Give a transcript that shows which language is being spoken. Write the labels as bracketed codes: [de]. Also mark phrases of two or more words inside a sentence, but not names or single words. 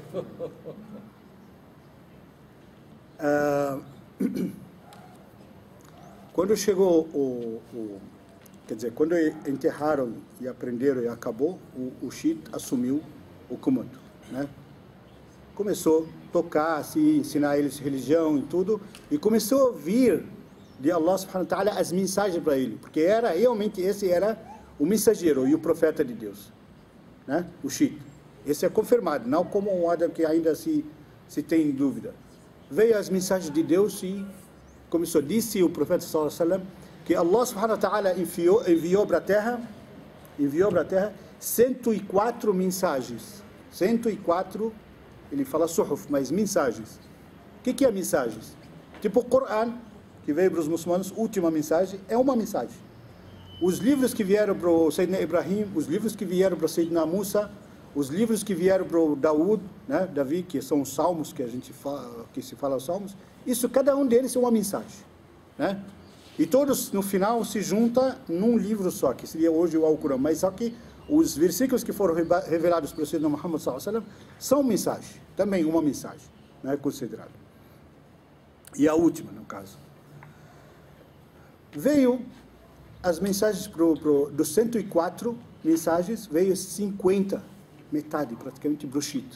[pt] Quando chegou quer dizer, quando enterraram e aprenderam e acabou, o Shit assumiu o comando, né? Começou a tocar, assim, ensinar eles religião e tudo, e começou a ouvir de [ar] الله سبحانه وتعالى [pt] as mensagens para ele, porque esse era o mensageiro e o profeta de Deus, né? O Shit. Esse é confirmado, não como um Adam que ainda se tem dúvida. Veio as mensagens de Deus e começou, disse o profeta [ar] صلى الله عليه وسلم, [pt] que [ar] الله سبحانه وتعالى [pt] enviou para a terra 104 mensagens. 104, ele fala suhuf, mas mensagens. O que é mensagens? Tipo o Coran, que veio para os muçulmanos, última mensagem, é uma mensagem. Os livros que vieram para o Sayyidina Ibrahim, os livros que vieram para o Sayyidina Musa, os livros que vieram para o Daud, né, Davi, que são os salmos que a gente fala, que se fala os salmos, isso, cada um deles é uma mensagem, né? E todos, no final, se juntam num livro só, que seria hoje o Alcorão. Mas só que os versículos que foram revelados pelo Sayyidina Muhammad [ar] صلى الله عليه وسلم [pt] são mensagem, também uma mensagem, né, considerada. E a última, no caso. Veio as mensagens dos 104 mensagens, veio 50, metade, praticamente, brochito.